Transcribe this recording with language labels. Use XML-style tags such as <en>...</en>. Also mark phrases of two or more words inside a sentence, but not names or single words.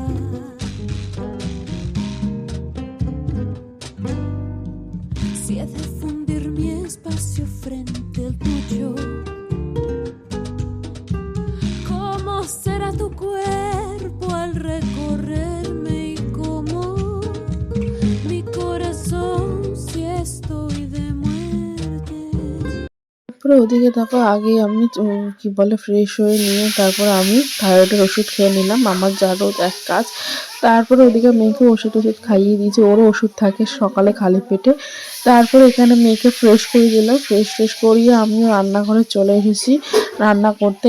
<es>Si ha de fundir mi espacio frente al tuyo, ¿cómo será tu cuerpo al recorrerme y cómo mi corazón si estoy de muerte?</es> <bn>তারপরে ওদিকে দেখো, আগে আমি কি বলে ফ্রেশ হয়ে নিয়ে তারপর আমি থাইরয়েডের ওষুধ খেয়ে নিলাম, আমার যা রোজ এক কাজ। তারপরে ওদিকে মেয়েকে ওষুধ খাইয়ে দিয়েছি, ওরও ওষুধ থাকে সকালে খালি পেটে। তারপরে এখানে মেয়েকে ফ্রেশ করে দিলাম, ফ্রেশ করিয়ে আমিও রান্নাঘরে চলে এসেছি রান্না করতে।</bn>